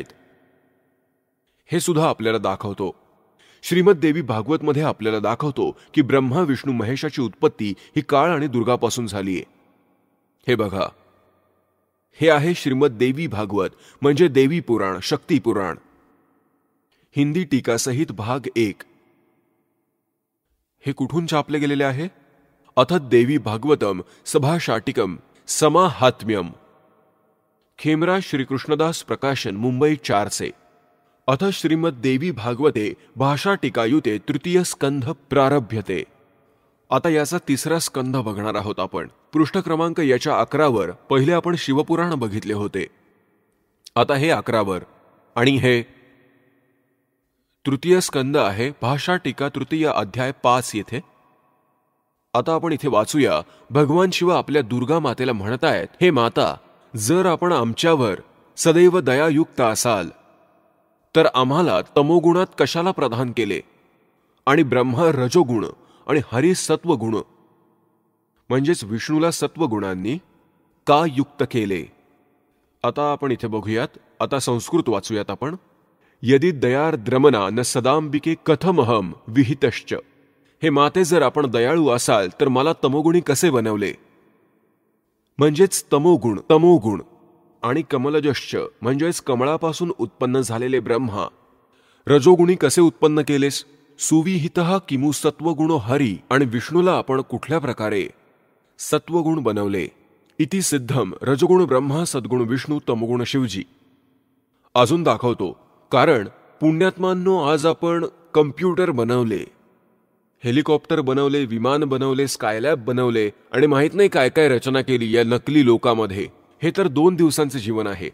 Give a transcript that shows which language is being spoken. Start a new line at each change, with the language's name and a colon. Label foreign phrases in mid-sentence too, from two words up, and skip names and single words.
Marathi: हे सुद्धा आपल्याला दाखवतो. श्रीमद देवी भागवत मध्ये आपल्याला दाखवतो की ब्रह्मा विष्णू महेशाची उत्पत्ती ही काळ आणि दुर्गापासून झालीये. हे बघा, हे आहे श्रीमद देवी भागवत, म्हणजे देवी पुराण, शक्ती पुराण, हिंदी टीकासहित भाग 1. हे कुठून छापले गेलेले आहे?
Sanskrit: अथ देवी भागवतम सभाशाटिकम समाहात्म्यम, खेमरा श्रीकृष्णदास प्रकाशन, मुंबई 4 अथ श्रीमद देवी भागवते भाषा टीकायुते तृतीय स्कंध प्रारभ्यते.
Marathi: आता याचा 3रा स्कंध बघणार आहोत आपण. पृष्ठ क्रमांक याच्या 11वर पहिले आपण शिवपुराण बघितले होते. आता हे 11वर आणि हे तृतीय स्कंद आहे, भाषा टीका तृतीय अध्याय 5 येथे. आता आपण इथे वाचूया. भगवान शिव आपल्या दुर्गा मातेला म्हणतायत, हे माता, जर आपण आमच्यावर सदैव दयायुक्त असाल तर आम्हाला तमोगुणात कशाला प्रदान केले आणि ब्रह्मा रजोगुण आणि हरी सत्वगुण म्हणजेच विष्णूला सत्वगुणांनी का युक्त केले? आता आपण इथे बघूयात. आता संस्कृत वाचूयात आपण.
Sanskrit: यदि दयार्द्रमना न सदांबिके कथमहम विहितश्च.
Marathi: हे माते, जर आपण दयाळू असाल तर मला तमोगुणी कसे बनवले? म्हणजेच तमोगुण आणि कमलजश्च म्हणजेच कमळापासून उत्पन्न झालेले ब्रह्मा. रजोगुणी कसे उत्पन्न केलेस?
Sanskrit: सुविहितः किमु सत्वगुणो हरी.
Marathi: आणि विष्णूला आपण कुठल्या प्रकारे सत्वगुण बनवले?
Sanskrit: इति सिद्धम रजगुण ब्रह्मा,
Marathi: सद्गुण विष्णू, तमोगुण शिवजी. अजून दाखवतो. कारण पुण्यात्मांनो, आज आपण कम्प्युटर बनवले, हेलिकॉप्टर बनवले, विमान बनवले, स्कायलॅब बनवले आणि माहित नाही काय काय रचना केली या नकली लोकामध्ये. हे तर 2 दिवसांचे जीवन आहे.